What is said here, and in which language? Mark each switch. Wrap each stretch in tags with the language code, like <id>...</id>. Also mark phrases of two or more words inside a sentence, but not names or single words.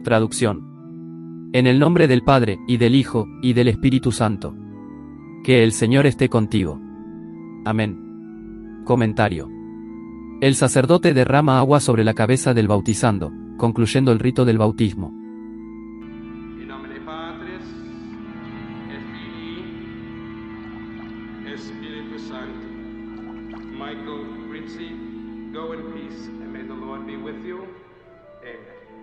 <es>Traducción. En el nombre del Padre, y del Hijo, y del Espíritu Santo. Que el Señor esté contigo. Amén. Comentario. El sacerdote derrama agua sobre la cabeza del bautizando, concluyendo el rito del bautismo.</es> <la>In nomine Patris, et Filii, et Spiritus Sancti.</la> <en>Michael Rizzi, go in peace, and may the Lord be with you. Amen.</en>